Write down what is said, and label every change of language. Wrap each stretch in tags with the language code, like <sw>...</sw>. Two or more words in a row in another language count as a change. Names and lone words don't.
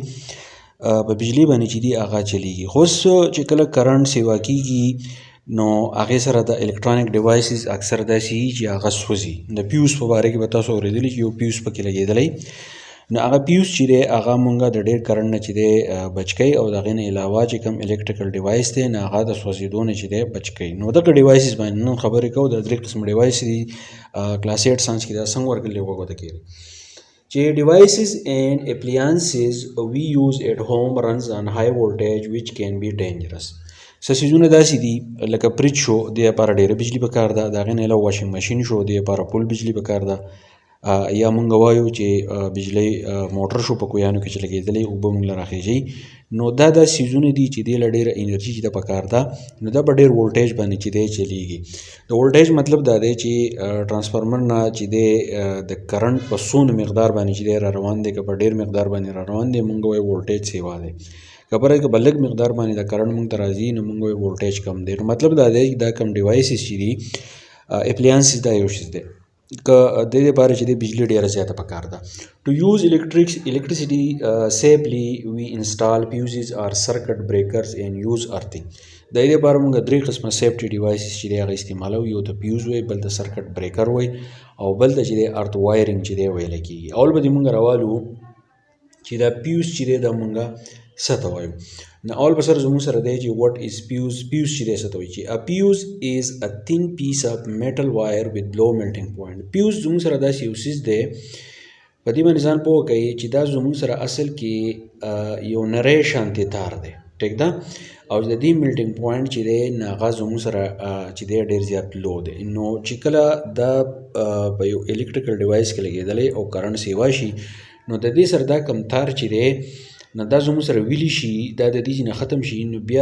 <ps>کې په بجلی باندې چې دي هغه چلیږي خو اوس چې کله کرنټ سیوا کیږي نو هغې سره د</ps> <en>electronic devices</en> <ps>اکثر داسې وي چې هغه سوځي د پیوز په باره کې به تاسو اورېدلي چې یو پیوز پکې لګېدلی نو هغه پیوز چې دی هغه مونږه د ډېر کرنټ نه چې دی بچ کوي او د هغې نه علاوه چې کوم</ps> <en>electrical device</en> <ps>دی نو هغه د سوځېدو نه چې دی بچ کوي نو دغه ډیوایسز باندې نن خبرې کوو د درې قسم ډیوایس دي کلاس 8 ساينس کې دا څنګه ورکړلي وګورئ کېږي چې</ps> <en>devices and appliances we use at home runs on high voltage which can be dangerous</en> <ps>څه څیزونه داسې دي لکه فریج شو دې لپاره ډېره بجلي پکار ده د هغې نه علاوه</ps> <en>washing machine</en> <ps>شو دې لپاره فل بجلي پکار ده یا مونږ وایو چې بجلی موټر شو په کویانو کې چې لګېدلی اوبه مونږ له راخېږي نو دا څیزونه دي چې دې له ډېره انرژي چې ده پکار ده نو دا په ډېر وولټیج باندې چې دی چلیږي د وولټیج مطلب دا دی چې ټرانسفارمر نه چې دی د کرنټ په څونه مقدار باندې چې دی را روان دی که په ډېر مقدار باندې را روان دی مونږ وایو وولټیج سیوا دی خبره که په لږ مقدار باندې د کرنټ مونږ ته راځي نو مونږ وایو وولټیج کم دی نو مطلب دا دی چې دا کم ډیوایسز چې دي اپلیانسز دا یو شیز دی که د دې لپاره چې د بجلی ډېره زیاته پکار ده</ps> <en>to use electricity safely we install fuses or circuit breakers and use earthing</en> <ps>د دې لپاره موږ درې قسمه</ps> <en>safety devices</en> <ps>چې دی هغه استعمالو یو ته پیوز وایي بل ته</ps> <en>circuit breaker</en> <ps>وایي او بل ته چې دی</ps> <en>earth wiring</en> <ps>چې دی ویلی کېږي اول به دې موږ راوالو چې دا پیوز چې دی دا موږ څه ته وایو نو اول به سره زموږ سره دی چې</ps> <en>what is fuse fuse</en> <ps>چې دی څه ته وایي چې</ps> <en>a fuse is a thin piece of metal wire with low melting point fuse</en> <ps>زموږ سره داسې یو څیز دی په دې باندې ځان پوه کوي چې دا زموږ سره اصل کې یو نری شانتې تار دی ټیک ده او د دې</ps> <en>melting point</en> <ps>چې دی نو هغه زموږ سره چې دی ډېر زیات لو دی نو چې کله دا په یو</ps> <en>electrical device</en> <ps>کې لګېدلی او کرنټ سیوا شي نو د دې سره دا کم تار چې دی نو دا زموږ سره ویلی شي دا د دې نه ختم شي نو بیا</ps>